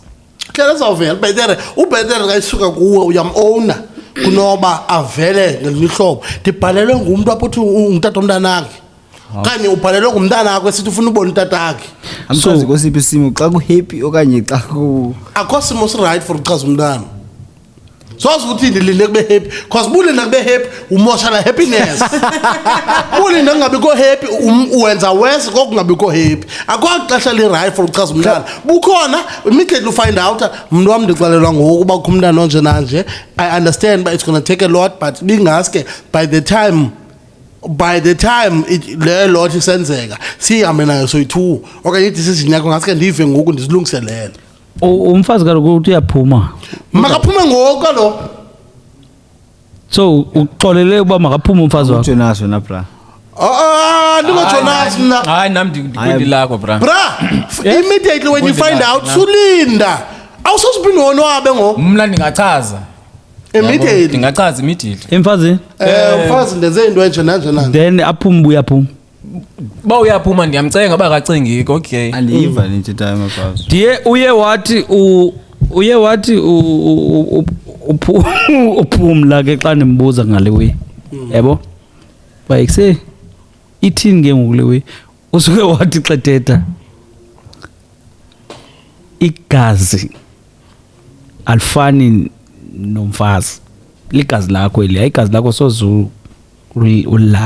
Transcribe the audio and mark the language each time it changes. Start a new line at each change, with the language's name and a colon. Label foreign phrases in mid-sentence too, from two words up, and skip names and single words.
Xhosa: uhlala uzovela ubhetere xa isuka kuwe uyam-owna kunoba avele ngelinye ihlobo ndibhalelwe ngumntu apho uthi ungutata omntanakhe okanye ubhalelwe ngumntana akho esithi ufuna ubona utatakhe Amchazi kosiphi isimo xa ku-happy okanye xa ku akho simo sirayithi for ukuchaza umntana sowazi ukuthi ndilinde kube happy cause bulinda kube happy umosha la happiness bulinda kungabikho happy uwenza worse kokungabikho happy akho xesha li-right for ukuchaza umntana bukhona immediately ufind out mntu wam ndixelelwa ngoku uba kukho umntana onje nanje
English: I understand but it's gonna take a lot but
Xhosa: bingaske
English: by the time
Xhosa: le lot isenzeka sihambe nayo soyi-2 okanye i-decision yakho ngaske ndive ngoku ndizilungiselele umfazi kaloku uthi uyaphuma makaphume ngoku kaloku so uxolele uba makaphume umfazi wakho ujonas wena bra. ndingojonas mna hayi nam ndikwendilakho bra
English: bra immediately when you find out
Xhosa: sulinda awusosiphinda wonwabe ngoku mna ndingachaza immediately ndingachaza immediately emfazini mfazi ndenze into enje nanje nanje then aphume uba uyaphuma uba uyaphuma ndiyamcenga uba akacingiki okay Andiyiva le nthethayo mafaz. ndiye uye wathi uphumla ke xa ndimbuza ngale way yabo bayikuse ithini ke ngokule way usuke wathi xa thetha igazi alifani nomfazi ligazi lakho eli igazi lakho soze ulahla